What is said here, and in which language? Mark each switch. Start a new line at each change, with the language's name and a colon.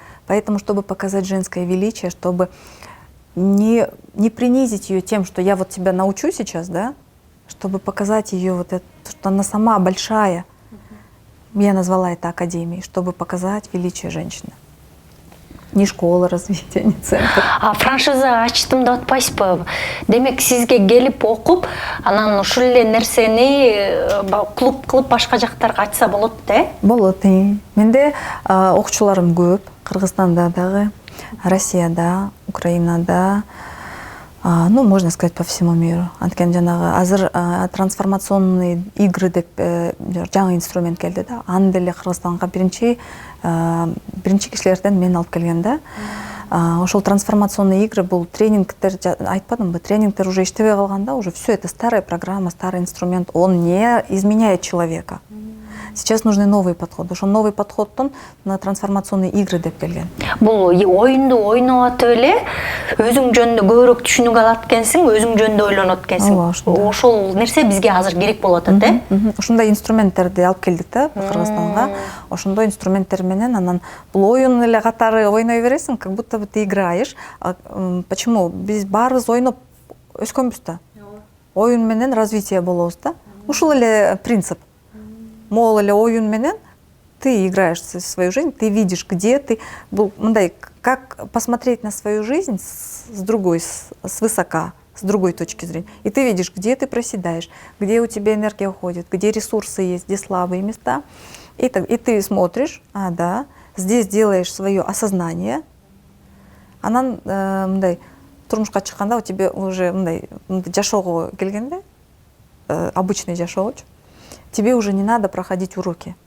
Russian: Поэтому, чтобы показать женское величие, чтобы не принизить ее тем, что я вот тебя научу сейчас, да? Чтобы показать ее вот это, что она сама большая. Я назвала это академией, чтобы показать величие женщины. Не школа развития, не центр.
Kyrgyz: А франшиза ачтым деп атпайсызбы? Демек сизге келип окуп, анан ушул эле нерсени клуб кылып башка жактарга ачса болот да? Болот. Менде окуучуларым көп. Кыргызстанда дагы, Россияда, Украинада,
Russian: ну, можно сказать, по всему миру.
Kyrgyz: Анткени жанагы азыр трансформационный игры деп жаңы инструмент келди да. Аны деле Кыргызстанга биринчи кишилерден мен алып келген да. Ошол трансформационный игры бул тренингтер, айтпадымбы, тренингтер уже иштебей калган да,
Russian: уже все это старая программа, старый инструмент, он не изменяет человека. Сейчас нужны новые подходы.
Kyrgyz: Ошол новый подходтон на трансформационные игры деп келген. Бул оюнду ойноп атып эле өзүң жөнүндө көбүрөөк түшүнүк алат экенсиң, өзүң жөнүндө ойлонот экенсиң. Ошол нерсе бизге азыр керек болуп атат, э? Ушундай инструменттерди алып келдик да Кыргызстанга. Ошондой инструменттер менен анан бул оюн эле катары ойной бересиң,
Russian: как будто бы ты играешь.
Kyrgyz: Почему? Биз баарыбыз ойноп өскөнбүз да. Оюн менен развитие болобуз да. Ушул эле принцип. Мол эле оюн менен
Russian: ты играешь свою жизнь, ты видишь, где ты. Мындай, как посмотреть на свою жизнь с другой, свысока, с другой точки зрения. И ты видишь, где ты проседаешь, где у тебя энергия уходит, где ресурсы есть, где слабые места. И ты смотришь, да, здесь делаешь свое осознание.
Kyrgyz: Анан мындай турмушка чыкканда
Russian: у тебя уже
Kyrgyz: мындай жашоого келгенде, обычный жашоочу.
Russian: Тебе уже не надо проходить уроки.